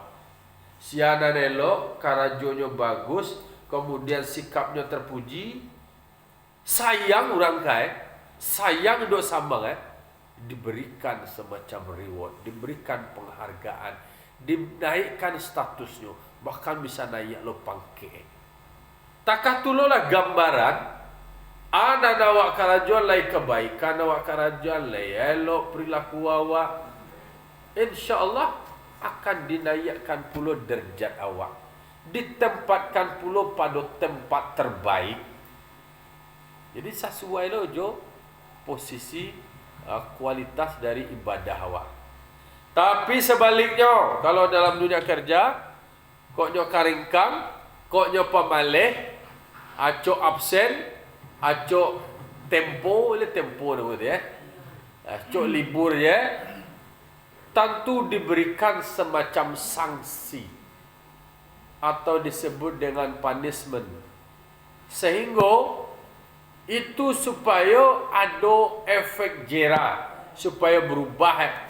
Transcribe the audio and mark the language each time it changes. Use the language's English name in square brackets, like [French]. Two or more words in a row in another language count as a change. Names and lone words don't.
[Minangkabau] Siana elok, karajonyo bagus, kemudian sikapnya terpuji, sayang orang kaya, sayang dok sambang diberikan semacam reward, diberikan penghargaan, dinaikkan statusnya, bahkan bisa naik lo pangke. takah tulolah gambaran ada awak karajuan lai kebaikan, awak karajuan lai elok perilaku awak, [Indonesian] insyaallah akan dinaikkan pula derajat awak, ditempatkan pula pada tempat terbaik. [Minangkabau] Jadi sesuai lo jo posisi kualitas dari ibadah awak. Tapi sebaliknya, kalau dalam dunia kerja kok nyo karingkang, kok nyo pemalih, acok absen, acok tempo, [Indonesian] ile tempo nama dia, acok libur ya, tentu diberikan semacam sanksi atau disebut dengan punishment, sehingga itu supaya ada efek jera, supaya berubah.